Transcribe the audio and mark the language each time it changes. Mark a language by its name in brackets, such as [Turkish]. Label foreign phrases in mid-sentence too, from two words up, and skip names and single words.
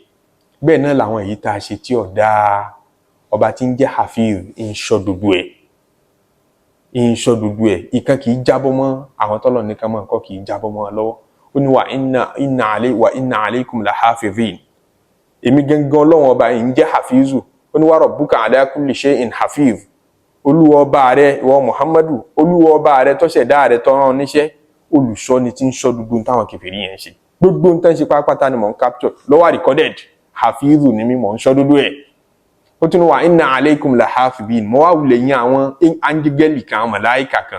[Yoruba] Bẹ́ẹ̀ náà làwọn èyí tá a ṣe tí ò dáa, ọba tí ń jẹ́ Hafiz ń ṣọ́ gbogbo ẹ̀. Ìkan kì í jábọ́ mọ́ àwọn tọ́lọ̀ nìkan mọ́ nǹkan kì í jábọ́ mọ́ lọ́wọ́. Ó ní [Arabic] وإن عليكم لحافظين. [Yoruba] Èmi gangan Ọlọ́run ọba yìí ń jẹ́ Hafizu. Ó ní [Arabic] وربك على كل شيء حفيظ. [Yoruba] Olúwa ọba rẹ̀ ìwọ Muhammadu, olúwa ọba rẹ̀ tó ṣẹ̀dá rẹ̀ tó rán níṣẹ́, olùṣọ́ ni tí ń ṣọ́ gbogbo táwọn kèfèrí yẹn ṣe. Gbogbo nǹkan ṣe pátápátá ni mò ń capture lọ́wọ́ recorded. Hafizu ni mí, mò ń ṣọ́ dúdú ẹ̀. Ó tún wà [Arabic] إن عليكم لحافظين. [Yoruba] Mo wá wulẹ̀ yín àwọn áńgẹ́lì kan, màláíkà kan.